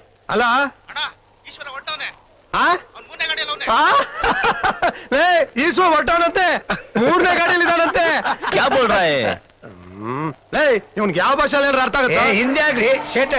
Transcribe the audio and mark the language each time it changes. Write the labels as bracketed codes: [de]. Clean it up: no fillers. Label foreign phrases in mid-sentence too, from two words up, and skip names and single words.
[kn] ಅಲ್ಲ ಈಶ್ವರ ಹೊಟ್ಟವನಂತೆ 3ನೇ ಗಾಡಿಯಲ್ಲಿ ಇದಾನಂತೆ. [hi] क्या बोल रहा है? [kn] ಇವ್ನಿಗೆ ಯಾವ ಭಾಷೆ ಅರ್ಥ ಆಗುತ್ತೆ? हिंदी ಆಗ್ಲಿ ಸೇಟ.